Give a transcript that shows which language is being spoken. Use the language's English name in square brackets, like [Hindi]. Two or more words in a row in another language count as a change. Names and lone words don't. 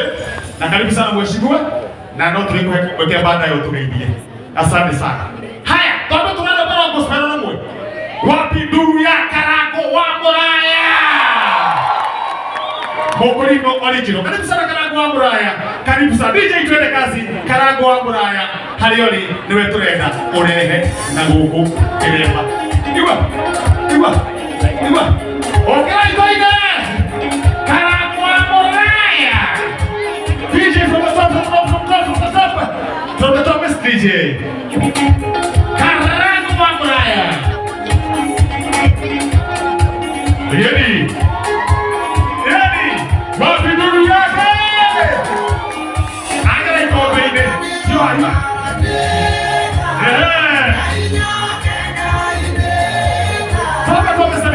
[Swahili] Na karibu sana mheshimiwa. Na ndio tulikuwekea baada ya utumeidie. Asante sana. Haya, tondo tunaenda kwa gospel na mwe. Wapi ndugu ya Karago wa Muraya? Mokorino original. Karibu sana Karago wa Muraya. Karibu sana DJ twende kazi. Karago wa Muraya. [Kikuyu] Halioni niwe turenda urehe na guku kiremba. Iwa. Okay, toige. Karago wa Muraya. [English] DJ from the top. From the top is DJ. Karago wa Muraya. Ready? [Swahili] Wapi ndugu yake? Angalia kwa baby. Yo hapa. Toka Mr.